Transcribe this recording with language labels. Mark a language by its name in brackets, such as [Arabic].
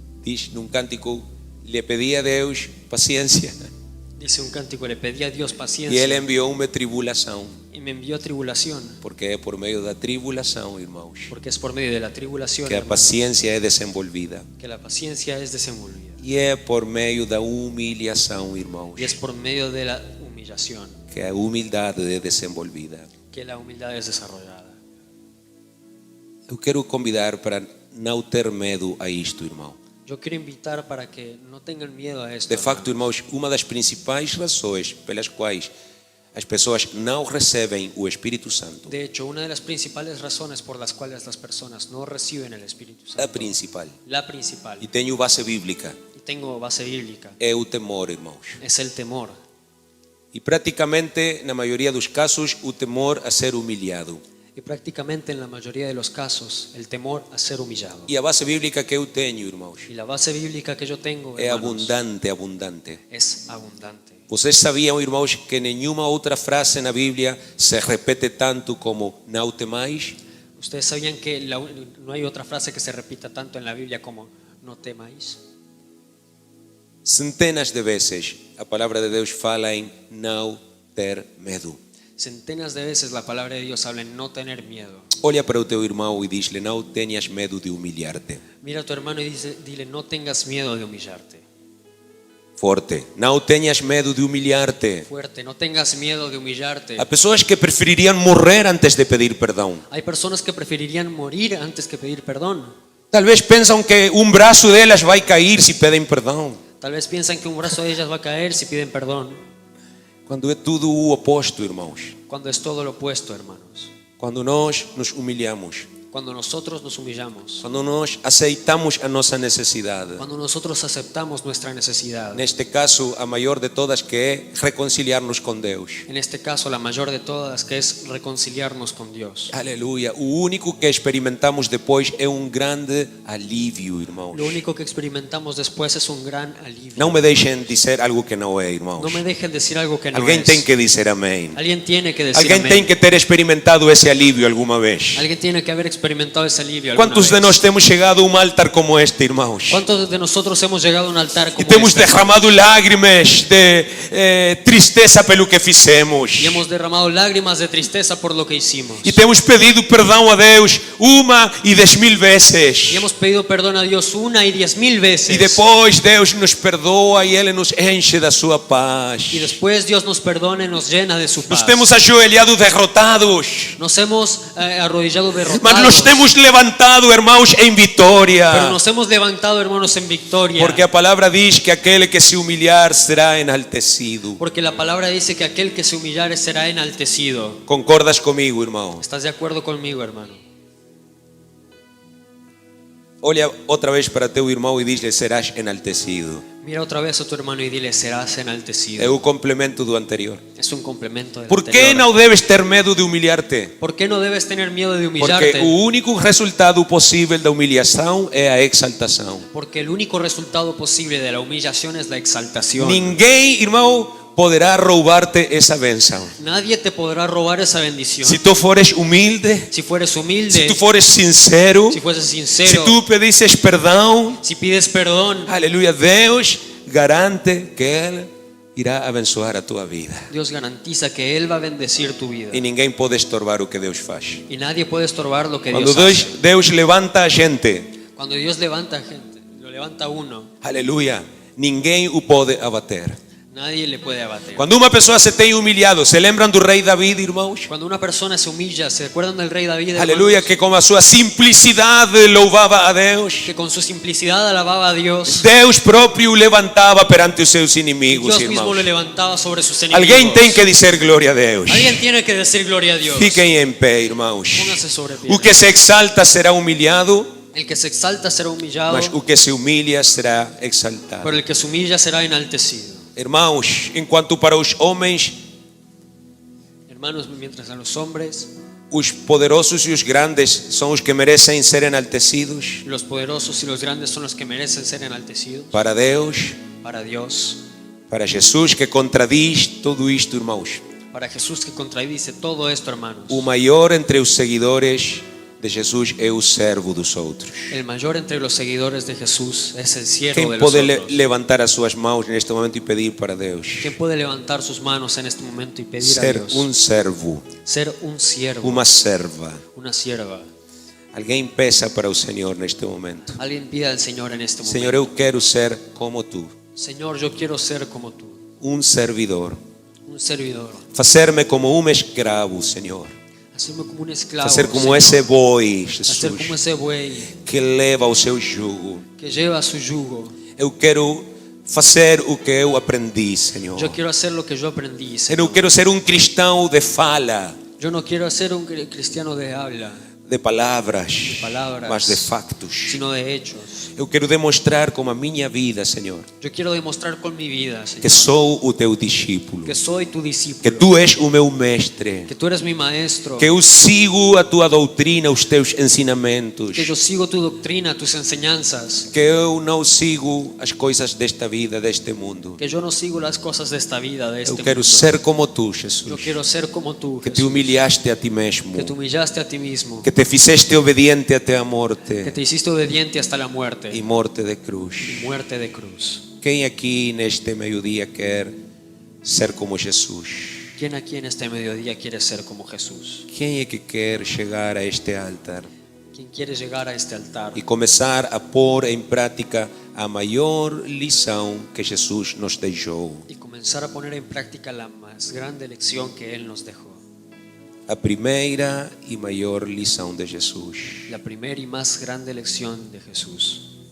[Portuguese] Diz num cântico: lhe pedi a Deus paciência [Spanish] Dice un cántico, le pedí a Dios [Portuguese] e [Spanish] paciencia [Portuguese] Ele enviou uma tribulação, [Spanish] y me envió tribulación, [Portuguese] porque é por meio da tribulação, irmãos, [Spanish] porque es por medio de la tribulación, [Portuguese] que a [Spanish] hermanos, [Portuguese] paciência é desenvolvida, [Spanish] que la paciencia es desenvolvida. [Portuguese] e é por meio da humilhação, irmãos, [Spanish] Y es por medio de la humillación [Portuguese] que a humildade é desenvolvida. [Spanish] que la humildad es desarrollada. [Portuguese] Eu quero convidar para não ter medo a isto, irmão. [Spanish] Yo quiero invitar para que no tengan miedo a esto. [Portuguese] De facto, [Spanish] hermanos. [Portuguese] irmãos, uma das principais razões pelas quais as pessoas não recebem o Espírito Santo, [Spanish] De hecho, una de las principales razones por las cuales las personas no reciben el Espíritu [Portuguese] a [Spanish] Santo, [Portuguese] principal, [Spanish] la principal, [Portuguese] e tenho base bíblica, [Spanish] y tengo base bíblica, [Portuguese] é o temor, irmãos. [Spanish] es el temor. [Portuguese] E praticamente, na maioria dos casos, o temor a ser humilhado. [Spanish] Y prácticamente en la mayoría de los casos, el temor a ser humillado. [Portuguese] E a base bíblica que eu tenho, irmãos, [Spanish] Y la base bíblica que yo tengo, [Portuguese] é [Spanish] hermanos, [Portuguese] abundante. [Spanish] es abundante. [Portuguese] Vocês sabiam, irmãos, que nenhuma outra frase na Bíblia se repete tanto como não temais? [Spanish] ¿Ustedes sabían que no hay otra frase que se repita tanto en la Biblia como no temáis? [Portuguese] Centenas de vezes a palavra de Deus fala em não ter medo. [Spanish] Centenas de veces la palabra de Dios habla en no tener miedo. [Portuguese] Olha para o teu irmão e diz-lhe: não tenhas medo de humilhar-te. [Spanish] Mira a tu hermano y dile, no tengas miedo de humillarte. [Portuguese] Forte. Não tenhas medo de humilhar-te. [Spanish] Fuerte, no tengas miedo de humillarte. [Portuguese] Há pessoas que prefeririam morrer antes de pedir perdão. [Spanish] Hay personas que preferirían morir antes que pedir perdón. [Portuguese] Talvez pensam que um braço delas vai cair se pedem perdão. [Spanish] Tal vez piensan que un brazo de ellas va a caer si piden perdón, [Portuguese] Quando é tudo o oposto, irmãos. [Spanish] cuando es todo lo opuesto, hermanos. [Portuguese] Quando nós nos humilhamos. [Spanish] Cuando nosotros nos humillamos, [Portuguese] Quando nós aceitamos a nossa necessidade. [Spanish] cuando nosotros aceptamos nuestra necesidad. [Portuguese] Neste caso, a maior de todas, que é reconciliar-nos com Deus. [Spanish] En este caso, la mayor de todas, que es reconciliarnos con Dios. [Portuguese] Aleluia. O único que experimentamos depois é um grande alívio, irmãos. [Spanish] Lo único que experimentamos después es un gran alivio. [Portuguese] Não me deixem dizer algo que não é, irmãos. [Spanish] No me dejen decir algo que no [Portuguese] Alguém [Spanish] es. [Portuguese] tem que dizer amém. [Spanish] Alguien tiene que decir [Portuguese] Alguém [Spanish] amén. [Portuguese] tem que ter experimentado esse alívio alguma vez. [Spanish] Alguien tiene que haber experimentado ese alivio alguna [Portuguese] Quantos de [Spanish] vez. [Portuguese] nós temos chegado a um altar como este, irmãos? [Spanish] ¿Cuántos de nosotros hemos llegado a un altar [Portuguese] E [Spanish] como [Portuguese] temos [Spanish] este? [Portuguese] derramado lágrimas de tristeza pelo que fizemos. [Spanish] Y hemos derramado lágrimas de tristeza por lo que hicimos. [Portuguese] E temos pedido perdão a Deus 1 e 10.000 vezes. [Spanish] Y hemos pedido perdón a Dios 1 y 10.000 veces. [Portuguese] E depois Deus nos perdoa e Ele nos enche da sua paz. [Spanish] Y después Dios nos perdona y nos llena de su [Portuguese] Nos [Spanish] paz. [Portuguese] temos ajoelhado derrotados, [Spanish] Nos hemos arrodillado [Portuguese] mas [Spanish] derrotados. [Portuguese] nos temos levantado, irmãos, em vitória. [Spanish] Pero nos hemos levantado, hermanos, en victoria. [Portuguese] Porque a palavra diz que aquele que se humilhar será enaltecido. [Spanish] Porque la palabra dice que aquel que se humillare será enaltecido. [Portuguese] Concordas comigo, irmão? [Spanish] ¿Estás de acuerdo conmigo, hermano? [Portuguese] Olha outra vez para teu irmão e diz-lhe: serás enaltecido. [Spanish] Mira otra vez a tu hermano y dile, serás enaltecido. [Portuguese] É o complemento do anterior. [Spanish] Es un complemento del [Portuguese] Por que [Spanish] anterior. [Portuguese] não deves ter medo de humilhar-te? [Spanish] ¿Por qué no debes tener miedo de [Portuguese] Porque [Spanish] humillarte? [Portuguese] o único resultado possível da humilhação é a exaltação. [Spanish] Porque el único resultado posible de la humillación es la exaltación. [Portuguese] Ninguém, irmão, poderá roubar-te essa bênção. [Spanish] Nadie te podrá robar esa bendición. [Portuguese] Se tu fores humilde, [Spanish] Si fueres [Portuguese] se [Spanish] humilde, [Portuguese] tu fores sincero, [Spanish] si fueses [Portuguese] se [Spanish] sincero, [Portuguese] tu pedisses perdão, [Spanish] si pides perdón, [Portuguese] aleluia, Deus garante que Ele irá abençoar a tua vida. [Spanish] Dios garantiza que Él va a bendecir tu vida. [Portuguese] E ninguém pode estorbar o que Deus faz. [Spanish] Y nadie puede estorbar lo que [Portuguese] Quando [Spanish] Dios hace. [Portuguese] Deus levanta a gente, [Spanish] Cuando Dios levanta gente, lo levanta a uno, [Portuguese] aleluia, ninguém o pode abater. [Spanish] nadie le puede abater. [Portuguese] Quando uma pessoa se tem humilhado, se lembram do rei David, irmãos? [Spanish] Cuando una persona se humilla, ¿se acuerdan del rey David? hermanos? [Portuguese] Aleluia, que com a sua simplicidade louvava a Deus. [Spanish] Que con su simplicidad alababa a Dios. [Portuguese] Deus próprio o levantava perante os seus inimigos, [Spanish] Dios mismo [Portuguese] irmãos. [Spanish] lo levantaba sobre sus enemigos. [Portuguese] Alguém tem que dizer glória a Deus. [Spanish] Alguien tiene que decir gloria a Dios. [Portuguese] Fiquem em pé, irmãos. [Spanish] Póngase sobre pie. [Portuguese] O que se exalta será humilhado, [Spanish] El que se exalta será humillado, [Portuguese] mas o que se humilha será exaltado. [Spanish] pero el que se humilla será enaltecido. [Portuguese] Irmãos, enquanto para os homens, [Spanish] Hermanos, mientras a los hombres, [Portuguese] os poderosos e os grandes são os que merecem ser enaltecidos, [Spanish] los poderosos y los grandes son los que merecen ser enaltecidos, [Portuguese] para Deus, [Spanish] para Dios, [Portuguese] para Jesus, que contradiz tudo isto, irmãos, [Spanish] para Jesús que contradice todo esto, hermanos. [Portuguese] o maior entre os seguidores de Jesus é o servo dos outros. [Spanish] El mayor entre los seguidores de Jesús es el siervo [Portuguese] Quem [Spanish] de los [Portuguese] pode [Spanish] otros. [Portuguese] levantar as suas mãos neste momento e pedir para Deus? [Spanish] ¿Quién puede levantar sus manos en este momento y pedir a [Portuguese] Ser [Spanish] Dios? [Portuguese] um servo, [Spanish] Ser un siervo, [Portuguese] uma serva. [Spanish] una sierva. [Portuguese] Alguém peça para o Senhor neste momento: [Spanish] Alguien pida al Señor en este momento. [Portuguese] Senhor, eu quero ser como tu, [Spanish] Señor, yo quiero ser como tú, [Portuguese] um servidor. [Spanish] un servidor. [Portuguese] Fazer-me como um escravo, Senhor. [Spanish] Hacerme como un esclavo, [Portuguese] Fazer como [Spanish] Señor. [Portuguese] esse boi, [Spanish] Hacer como [Portuguese] Jesus, [Spanish] ese buey [Portuguese] que leva o seu jugo. [Spanish] que lleva su yugo. [Portuguese] Eu quero fazer o que eu aprendi, Senhor. [Spanish] Yo quiero hacer lo que yo aprendí, [Portuguese] Eu [Spanish] Señor. [Portuguese] não quero ser um cristão de fala, [Spanish] Yo no quiero ser un cristiano de habla, [Portuguese] de palavras, [Spanish] palabras, [Portuguese] mas de factos. [Spanish] sino de hechos. [Portuguese] Eu quero demonstrar com a minha vida, Senhor, [Spanish] Yo quiero demostrar con mi vida, Señor, [Portuguese] que sou o teu discípulo, [Spanish] que soy tu [Portuguese] que [Spanish] discípulo, [Portuguese] tu és o meu mestre, [Spanish] que tú eres mi maestro, [Portuguese] que eu sigo a tua doutrina, os teus ensinamentos, [Spanish] que yo sigo tu doctrina, tus enseñanzas, [Portuguese] que eu não sigo as coisas desta vida, deste mundo. [Spanish] que yo no sigo las cosas de esta vida, de [Portuguese] Eu [Spanish] este [Portuguese] quero [Spanish] mundo. [Portuguese] ser como tu, Jesus, [Spanish] quiero ser como tú, [Portuguese] que te [Spanish] Jesús, [Portuguese] humilhaste a ti mesmo, [Spanish] que te humillaste a ti mismo, [Portuguese] que te fizeste obediente até a [Spanish] que [Portuguese] morte [Spanish] te hiciste obediente hasta la muerte [Portuguese] e morte de cruz. [Spanish] y muerte de cruz. [Portuguese] Quem aqui neste meio-dia quer ser como Jesus? [Spanish] ¿Quién aquí en este mediodía quiere ser como Jesús? [Portuguese] Quem é que quer chegar a este altar [Spanish] ¿Quién quiere llegar a este altar [Portuguese] e começar a pôr em prática a maior lição que Jesus nos deixou. [Spanish] y comenzar a poner en práctica la más grande lección que Él nos dejó. [Portuguese] A primeira e maior lição de Jesus, [Spanish] La primera y más grande lección de Jesús,